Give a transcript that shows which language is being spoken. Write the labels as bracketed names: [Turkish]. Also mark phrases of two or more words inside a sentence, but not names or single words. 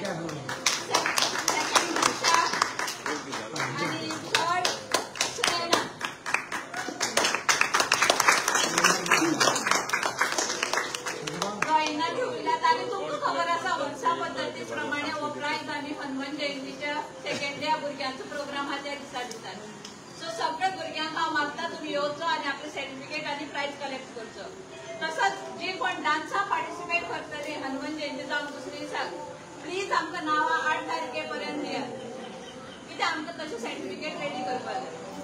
[Konkani] सेकंड दीक्षा आणि थर्ड सुनैना. ड्रॉइंगना ठेवल्यात आणि तुमका खबर असा वर्षा पद्धतीप्रमाणे हो प्राइज आणि हनुमान जयंतीच्या [English] second day [Konkani] भुरग्यांचो प्रोग्राम हा त्या दिसा दितात. सो सगळ्या भुरग्यांक हांव मागता तुम्ही येवचो आणि आपले सर्टिफिकेट आणि प्राइज कलेक्ट करचो. तसंच जे कोण डान्साक पार्टिसिपेट करतले हनुमान जयंती जावन दुसरे दिसाक प्लीज आमकां नांवां 8 तारखेपर्यंत दियात. कित्याक आमकां तशें [English] certificate ready [Konkani] करपाक जाय.